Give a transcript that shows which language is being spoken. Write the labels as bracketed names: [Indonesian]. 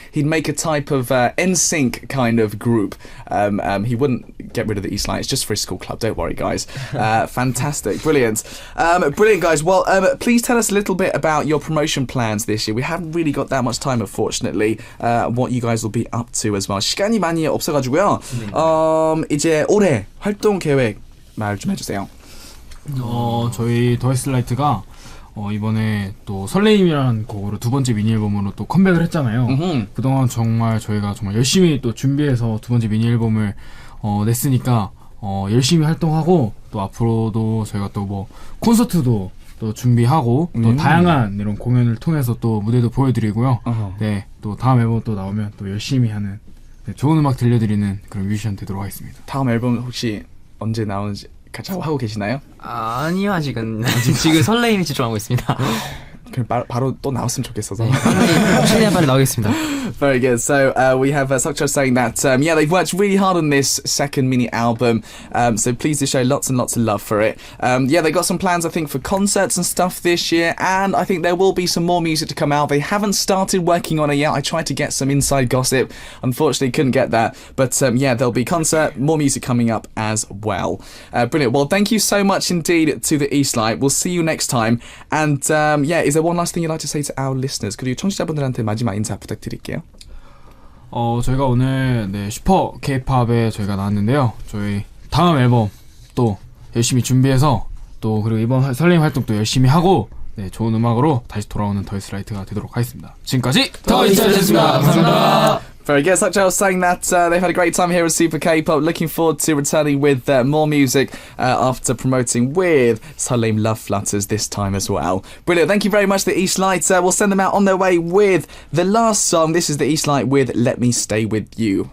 [English] He'd make a type of NSYNC kind of group. He wouldn't get rid of the Eastlight. It's just for his school club. Don't worry, guys. Fantastic, brilliant, guys. Well, please tell us a little bit about your promotion plans this year. We haven't really got that much time, unfortunately. What you guys will be up to as well. [Korean] 시간이 많이 없어가지고요. 이제 올해 활동 계획 말 좀 해주세요. 저희 더이슬라이트가 이번에 또 설레임이라는 곡으로 두 번째 미니 앨범으로 또 컴백을 했잖아요. 그동안 저희가 정말 열심히 또 준비해서 두 번째 미니 앨범을 냈으니까 열심히 활동하고 또 앞으로도 저희가 또 뭐 콘서트도 또 준비하고 또 다양한 이런 공연을 통해서 또 무대도 보여드리고요. 네, 또 다음 앨범 또 나오면 또 열심히 하는 좋은 음악 들려드리는 그런 뮤지션 되도록 하겠습니다. 다음 앨범 혹시 언제 나오는지 같이 하고 계시나요? 아니요, 아직은 지금 설레임에 집중하고 있습니다. 그럼 바로 또 나왔으면 좋겠어서. 최대한 빨리 나오겠습니다. [English] Very good. So we have Seokcho saying that they've worked really hard on this second mini album. So please do show lots and lots of love for it. They got some plans, I think, for concerts and stuff this year, and I think there will be some more music to come out. They haven't started working on it yet. I tried to get some inside gossip, unfortunately couldn't get that. But there'll be concert, more music coming up as well. Brilliant. Well, thank you so much indeed to the Eastlight. We'll see you next time. And is there one last thing you'd like to say to our listeners? [Korean] 그리고 청취자분들한테 마지막 인사 부탁드릴게요. 저희가 오늘 슈퍼 K-팝에 저희가 나왔는데요. 저희 다음 앨범 또 열심히 준비해서 또 그리고 이번 설레임 활동 또 열심히 하고 좋은 음악으로 다시 돌아오는 더이슬라이트가 되도록 하겠습니다. 지금까지 더이슬라이트였습니다. 감사합니다. [English] Very good. Such was saying that they've had a great time here at Super K-Pop. Looking forward to returning with more music after promoting with Salim Love Flutters this time as well. Brilliant. Thank you very much, the Eastlight. We'll send them out on their way with the last song. This is the Eastlight with Let Me Stay With You.